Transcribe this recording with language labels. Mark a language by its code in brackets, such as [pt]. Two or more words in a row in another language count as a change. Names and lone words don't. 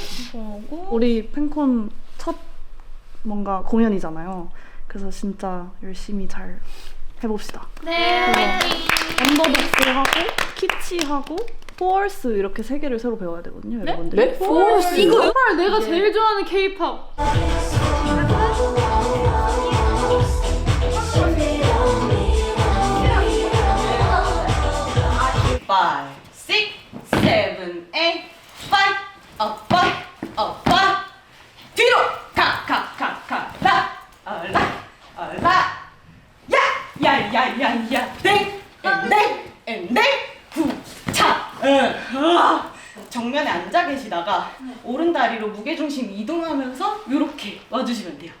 [ko] 우리 팬콘 첫 뭔가 공연이잖아요. 그래서 진짜 열심히 잘 해봅시다. 네. 언더독스하고 키치하고 포얼스 이렇게 세 개를 새로 배워야 되거든요, 여러분들. 네? 포얼스? 이거 헐 내가 제일 좋아하는 K-pop. [en] Five, six, seven, eight, five, up, [ko] 뒤로 야야야야야 땡땡땡땡 후차 정면에 앉아 계시다가 오른다리로 무게중심 이동하면서 이렇게 와주시면 돼요.